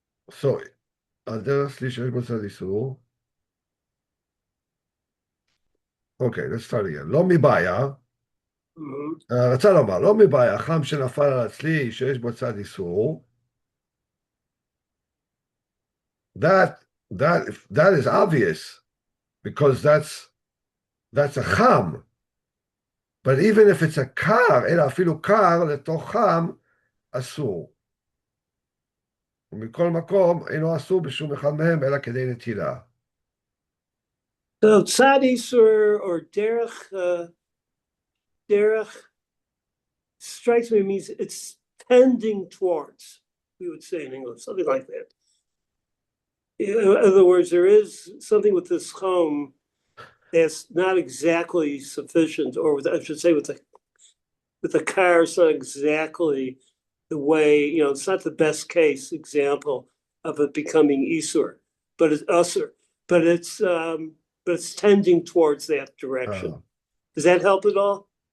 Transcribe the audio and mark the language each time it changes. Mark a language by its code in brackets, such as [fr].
[he] So, הדרך tzli שיש בו צד איסור. [en] Okay, let's start again. [he] לא מבעיה, רצה לומר, לא מבעיה, חם שנפל על הצלי שיש בו צד איסור. [en] That is obvious, because that's a cham. But even if it's a kar, [he] אלא אפילו קר לתוך חם, אסור. ומכל מקום אינו אסור בשום אחד מהם, אלא כדי נטילה. [en] So tzad isur or derech strikes me means it's tending towards, we would say in English, something like that. In other words, there is something with this chum that's not exactly sufficient, or I should say with the car, it's not exactly the way, it's not the best case example of it becoming isur, but it's usur, but it's tending towards that direction. Does that help at all?